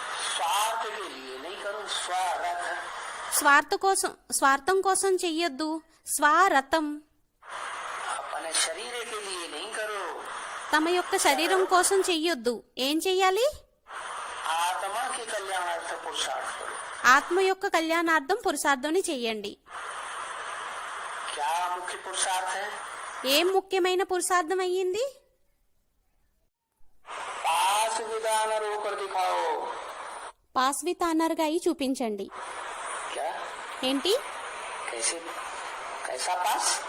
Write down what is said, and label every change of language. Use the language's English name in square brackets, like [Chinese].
[Hindi] स्वार्थ के लिए नहीं करो. स्वार्थ [Telugu] స్వార్థం కోసం చెయ్యొద్దు. స్వారథం. [Hindi] अपने शरीर के लिए नहीं करो. [Telugu] తమ యొక్క శరీరం కోసం చెయ్యొద్దు. ఏం చెయ్యాలి? [Hindi] आत्मा के कल्याणार्थ पुरुषार्थ करो. [Telugu] ఆత్మ యొక్క కళ్యాణార్థం పురుషార్థంని చెయ్యండి. [Hindi] क्या मुख्य पुरुषार्थ है? [Telugu] ఏం ముఖ్యమైన పురుషార్థం అయ్యింది? [Hindi] पास विधान होकर दिखाओ. [English] pass with honour [Telugu] గా అయి చూపించండి. [Hindi] क्या [Telugu] ఏంటి? [Hindi] कैसे कैसा पास?